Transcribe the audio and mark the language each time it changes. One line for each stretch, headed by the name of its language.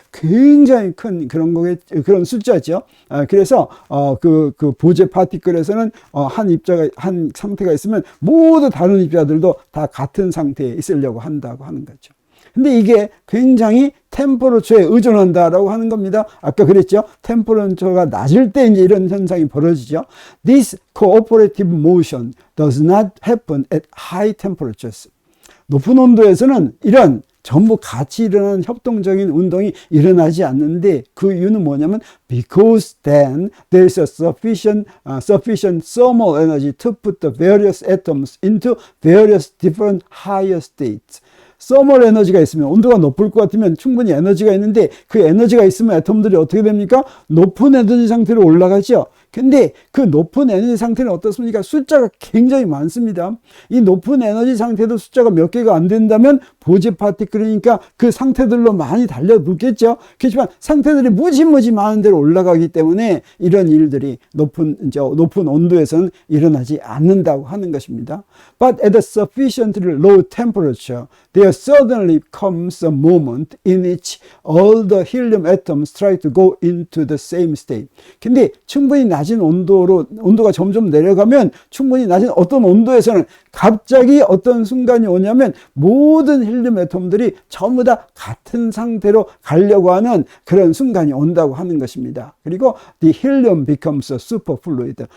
Korean: 굉장히 큰 그런 숫자죠. 그래서, 그 보제 파티클에서는, 한 상태가 있으면 모두 다른 입자들도 다 같은 상태에 있으려고 한다고 하는 거죠. 근데 이게 굉장히 템퍼러처에 의존한다라고 하는 겁니다. 아까 그랬죠? 템퍼러처가 낮을 때 이제 이런 현상이 벌어지죠.
English: This cooperative motion does not happen at high temperatures.
Korean: 높은 온도에서는 이런 전부 같이 일어나는 협동적인 운동이 일어나지 않는데 그 이유는 뭐냐면
English: because then there is a sufficient thermal energy to put the various atoms into various different higher states.
Korean: 서멀 에너지가 있으면 온도가 높을 것 같으면 충분히 에너지가 있는데 그 에너지가 있으면 애톰들이 어떻게 됩니까? 높은 에너지 상태로 올라가죠. 근데 그 높은 에너지 상태는 어떻습니까? 숫자가 굉장히 많습니다. 이 높은 에너지 상태도 숫자가 몇 개가 안 된다면 보제 파티클이니까 그 상태들로 많이 달려붙겠죠. 그렇지만 상태들이 무지무지 많은 데로 올라가기 때문에 이런 일들이 높은 온도에서는 일어나지 않는다고 하는 것입니다.
English: But at a sufficiently low temperature, there suddenly comes a moment in which all the helium atoms try to go into the same state.
Korean: 근데 충분히 낮은 온도가 점점 내려가면 충분히 낮은 어떤 온도에서는 갑자기 어떤 순간이 오냐면 모든 헬륨 애톰들이 전부 다 같은 상태로 가려고 하는 그런 순간이 온다고 하는 것입니다.
English: 그리고 the helium becomes a superfluid.